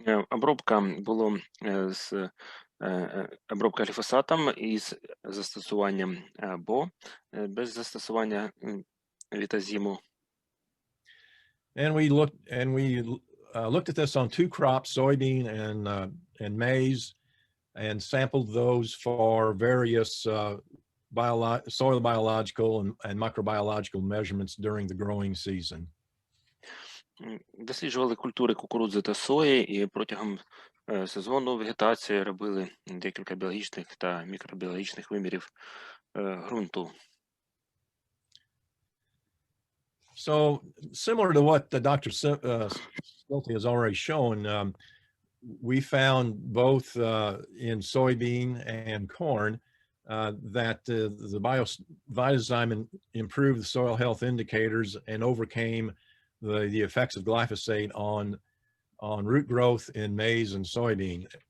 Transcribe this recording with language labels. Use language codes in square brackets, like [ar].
[uk] Обробка було з обробка гліфосатом із застосуванням або без застосування вітазиму. [en] And we looked at this on 2 crops, soybean and maize, and sampled those for various soil biological and microbiological measurements during the growing season. [uk] Досліджували культури кукурудзи та сої і протягом сезону вегетації робили декілька біологічних та мікробіологічних вимірів ґрунту. [en] So similar to what Dr. Stilty has already shown, we found both in soybean and corn that the Vitazyme improved the soil health indicators and overcame the effects of glyphosate on root growth in maize and soybean.